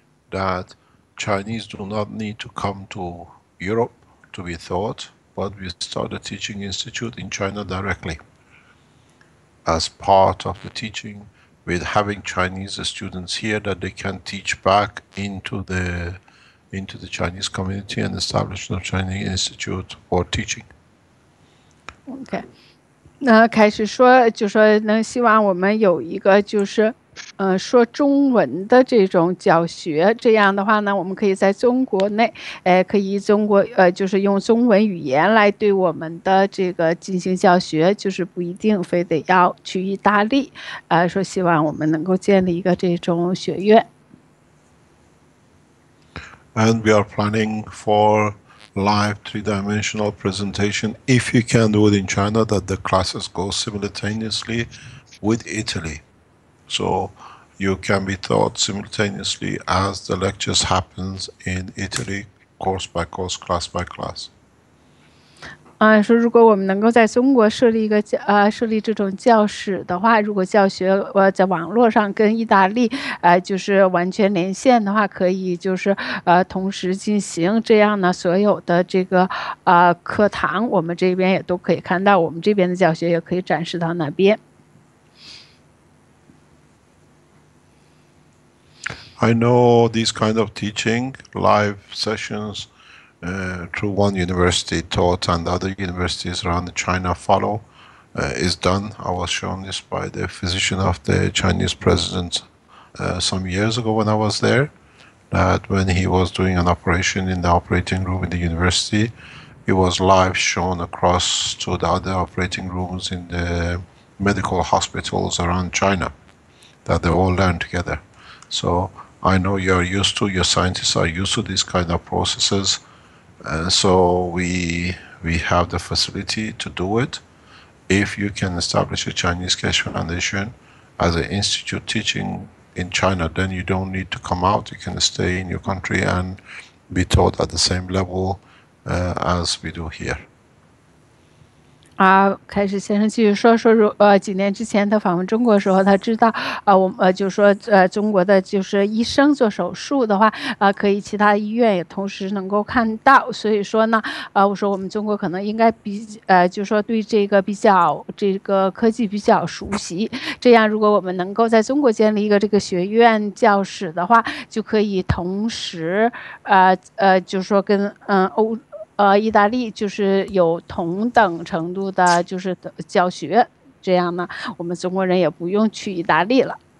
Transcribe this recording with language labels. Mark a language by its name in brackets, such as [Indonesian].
[English] That Chinese do not need to come to Europe to be taught, but we start a teaching institute in China directly. As part of the teaching, with having Chinese students here that they can teach back into the Chinese community and establish the Chinese Institute for teaching. Okay. [Chinese] 开始说就说能希望我们有一个就是说中文的这种教学，这样的话呢，我们可以在中国内，可以就是用中文语言来对我们的这个进行教学，就是不一定非得要去意大利，说希望我们能够建立一个这种学院。 [English] And we are planning for live three-dimensional presentation, if you can do it in China, that the classes go simultaneously with Italy. So you can be taught simultaneously as the lectures happens in Italy, course by course, class by class. [Chinese] 说如果我们能够在中国设立这种教室的话，如果教学在网络上跟意大利就是完全连线的话，可以就是同时进行，这样呢，所有的这个课堂我们这边也都可以看到，我们这边的教学也可以展示到那边。 [English] I know these kind of teaching, live sessions, through one university taught and other universities around China follow, is done. I was shown this by the physician of the Chinese president some years ago when I was there, that when he was doing an operation in the operating room in the university, it was live shown across to the other operating rooms in the medical hospitals around China, that they all learn together. So I know you're used to, your scientists are used to these kind of processes. So we have the facility to do it. If you can establish a Chinese Keshe Foundation as an institute teaching in China, then you don't need to come out. You can stay in your country and be taught at the same level as we do here. [Chinese] 开始先生继续说几年之前他访问中国的时候，他知道就说中国的就是医生做手术的话可以其他医院也同时能够看到，所以说呢我说我们中国可能应该就说对这个这个科技比较熟悉，这样如果我们能够在中国建立一个这个学院教室的话，就可以同时就说跟意大利就是有同等程度的就是教学，这样呢我们中国人也不用去意大利了。